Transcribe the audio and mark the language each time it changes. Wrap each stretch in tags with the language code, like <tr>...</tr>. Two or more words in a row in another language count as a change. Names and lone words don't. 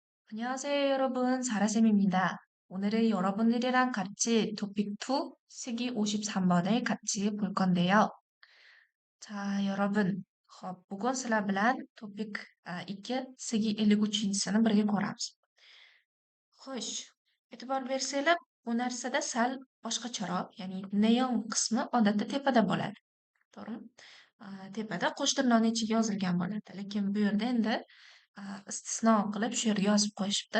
<ko>안녕하세요, 여러분. 사라쌤입니다. 오늘은 여러분들이랑 같이 토픽 2 쓰기 53번을 같이 볼 건데요. 자, 여러분.</ko> <uz>bugun sizlar bilan topic 2 쓰기 53-sini birga ko'ramiz. Xo'sh, e'tibor bersanglar, bu narsada sal boshqacharoq, ya'ni neon qismi odatda tepada bo'ladi. To'g'rimi? Tepada qo'sh tirnoqning ichiga yozilgan bo'ladi. Lekin bu yerda endi istisno qilib shu yerga yozib qo'yishibdi.</uz>